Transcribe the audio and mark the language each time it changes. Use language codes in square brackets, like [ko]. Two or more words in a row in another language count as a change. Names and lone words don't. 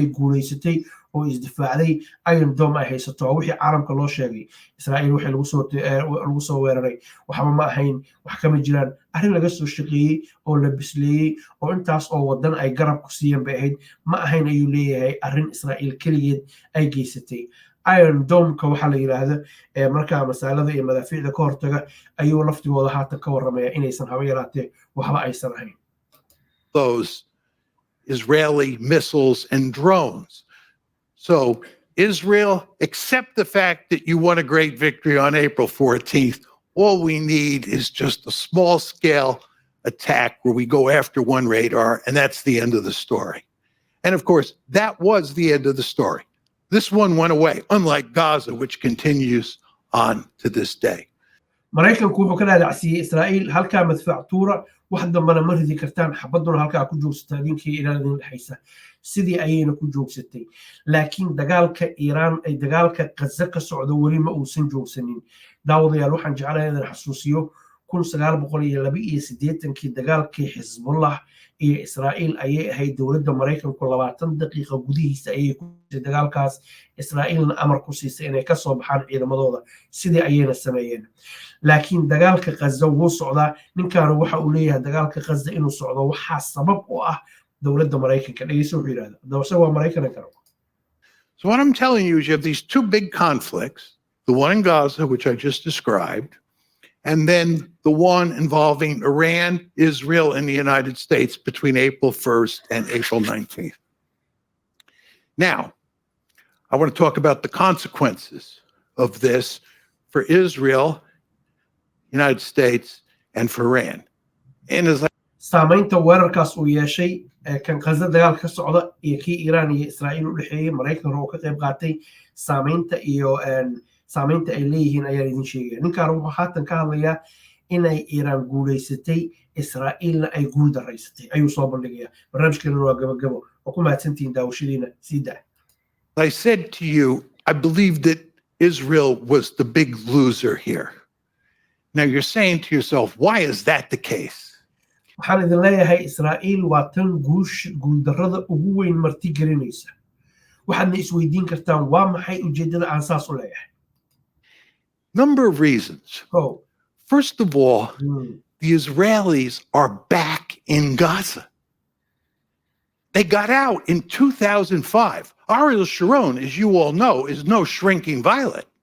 [so] guuleysatay oo isdifaacday Iron Dome ay haysato wixii caalamka loo sheegay Israa'iil waxay lagu soo weeraray waxba ma ahayn wax kama jiraan arrin laga soo shaqeeyay oo la bisleeyay oo intaas oo wadan ay garab ku siiyeen bay ahayd ma ahayn ayuu leeyahay arrin Israa'iil kaligeed ay geysatay Iron Dome-ka waxa la yiraahdo markaa masaalada iyo madaafiicda ka hortaga ayuu laftigooda haatan ka warramaya inaysan haba yaraatee waxba aysan ahayn. [en] Those Israeli missiles and drones. So Israel, accept the fact that you won a great victory on April 14th. All we need is just a small scale attack where we go after one radar, and that's the end of the story. And of course, that was the end of the story. This one went away, unlike Gaza, which continues on to this day. [so] Mareykanku wuxuu ka dhaadacsiiyay Israa'iil halka madfactuura wax dambana ma ridi kartaan xabaduna halka ku joogsatay dinkii Iran dhaxaysa sidii ayayna ku joogsatay laakiin dagaalka Iran ay dagaalka Gaza ka socdo wali ma uusan joogsanin daawadayaal waxaan jeclahay inaan xasuusiyo 1982 dagaalkii xisbullah iyo Israa'iil ayay ahayd dowladda Mareykanku 20 daqiiqo gudihiisa ayay ku jirtay dagaalkaas Israa'iilna amar ku siisay inay ka soo baxaan ciidamadooda sidii ayayna sameeyeen laakiin dagaalka Gaza wuu socdaa ninkaanu waxa uu leeyahay dagaalka Gaza inuu socdo waxa sabab u ah dowladda Mareykanka dhageyso wuxuu yiraahdaa dawsha waa Mareykanka karo. [en] So what I'm telling you is you have these two big conflicts, the one in Gaza, which I just described, and then the one involving Iran, Israel, and the United States between April 1st and April 19th. Now, I want to talk about the consequences of this for Israel, United States, and for Iran. And as [so] saamaynta weerarkaas uu yeeshay kan Gaza dagaal ka socda iyo kii Iran iyo Israa'iil u dhaxeeyay Mareykanka oo ka qayb qaatay saamaynta ay leeyihiin ayaa idin sheegaya ninkaan wuxuu haatan ka hadlayaa inay Iran guuleysatay Israa'iilna ay guul daraysatay ayuu soo bandhigayaa barnaamijkeena waa gabagabo oo ku mahadsantihiin daawashadiina SIDA. [en] I said to you, I believe that Israel was the big loser here. Now you're saying to yourself, why is that the case? [so] waxaan idin leeyahay Israa'iil waa tan guuldarrada ugu weyn marti gelinaysa waxaadna isweydiin kartaan waa maxay ujeedada aan saas u leeyahay. [en] Number of reasons. Oh. First of all, the Israelis are back in Gaza. They got out in 2005. Ariel Sharon, as you all know, is no shrinking violet.